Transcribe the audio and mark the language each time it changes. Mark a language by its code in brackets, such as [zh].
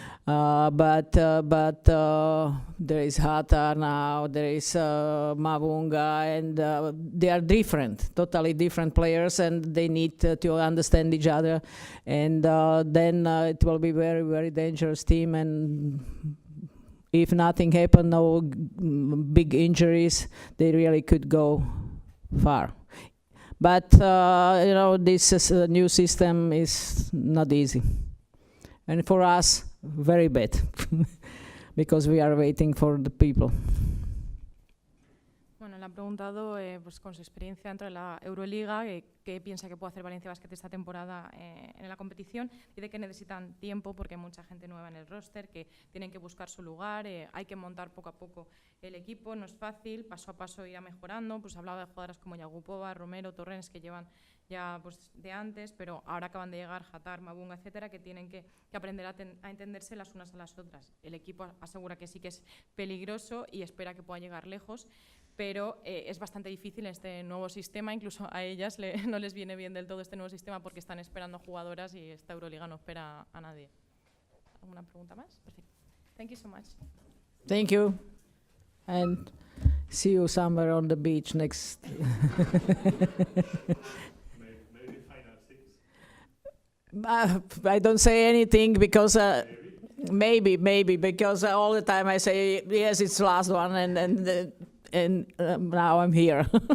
[en] But there is Hatar now, there is Mavunga, and they are different, totally different players, and they need to understand each other, and then it will be very, very dangerous team, and if nothing happens, no big injuries, they really could go far. But you know, this new system is not easy, and for us, very bad, because we are waiting for the people. [es] Bueno, le han preguntado pues con su experiencia dentro de la EuroLeague qué piensa que puede hacer Valencia Basket esta temporada en la competición. Dice que necesitan tiempo porque hay mucha gente nueva en el roster, que tienen que buscar su lugar, hay que montar poco a poco el equipo, no es fácil, paso a paso irá mejorando. Pues hablaba de jugadoras como Jagupova, Romero, Torrens, que llevan ya pues, de antes, pero ahora acaban de llegar Hatar, Mabunga, etcétera, que tienen que aprender a entenderse las unas a las otras. El equipo asegura que sí que es peligroso y espera que pueda llegar lejos, pero es bastante difícil este nuevo sistema, incluso a ellas no les viene bien del todo este nuevo sistema porque están esperando jugadoras y esta Euroliga no espera a nadie. ¿Alguna pregunta más? Perfecto. [en] Thank you so much. Thank you. And see you somewhere on the beach next. Maybe final six. I don't say anything because maybe because all the time I say yes, it's the last one, and now I'm here.